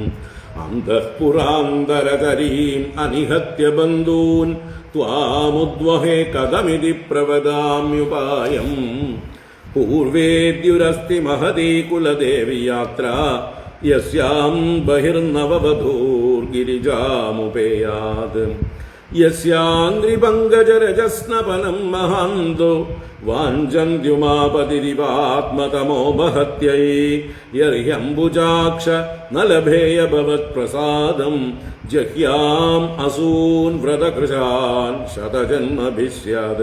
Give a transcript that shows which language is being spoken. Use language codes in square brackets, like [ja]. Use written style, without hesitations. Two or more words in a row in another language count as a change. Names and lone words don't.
[sa] अन्तःपुरान्तरचरीम् अनिहत्य बन्धून् त्वामुद्वहे कथमिति प्रवदाम्युपायम्। पूर्वेद्युरस्ति महती कुलदेवी यात्रा यस्यां बहिर्नववधूर्गिरिजामुपेयात्। യസ്യാംഗ്രിപങ്കജരജസ്നപനം മഹാന്തോ വാഞ്ചന്ത്യുമാപതിരിവാത്മതമോപഹത്यै യർഹ്യംബുജാക്ഷ നലഭേയ ഭവത്പ്രസാദം ജഹ്യാം അസൂൻ വ്രതകൃശാൻ ശതജന്മഭിസ്യാത്.